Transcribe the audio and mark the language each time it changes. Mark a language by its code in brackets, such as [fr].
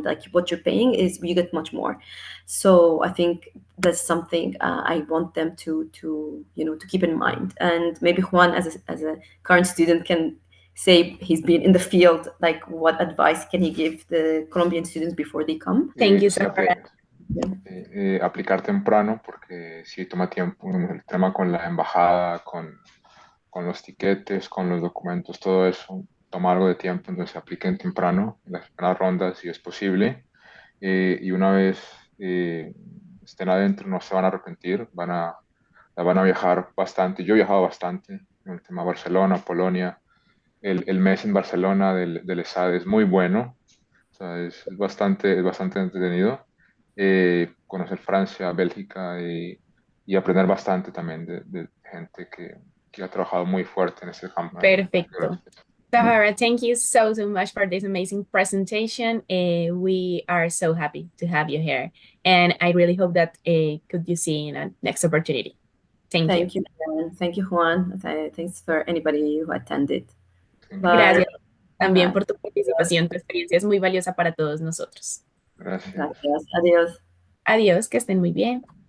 [en] Like what you're paying is, you get much more. So I think that's something I want them to to keep in mind. And maybe Juan, as a current student, can say he's been in the field, like what advice can he give the Colombian students before they come? Thank you, [es] Sí, [en] Sahara. [es] aplicar temprano, porque sí toma tiempo. El tema con la embajada, con los tiquetes, con los documentos, todo eso toma algo de tiempo, entonces apliquen temprano en las primeras rondas si es posible. Y una vez estén adentro no se van a arrepentir, van a viajar bastante. Yo he viajado bastante en el tema Barcelona, Polonia. El mes en Barcelona del ESAD es muy bueno, o sea, es bastante entretenido. Conocer Francia, Bélgica y aprender bastante también de gente que ha trabajado muy fuerte en este campo. Perfecto. [en] Sahara, thank you so much for this amazing presentation. We are so happy to have you here, and I really hope that could you see in a next opportunity. Thank you. Thank you, Karen. Thank you, Juan. Thanks for anybody who attended. Bye. [es] Gracias también [en] Bye. [es] por tu participación. Tu experiencia es muy valiosa para todos nosotros. Gracias. Gracias. Adiós. Adiós, que estén muy bien.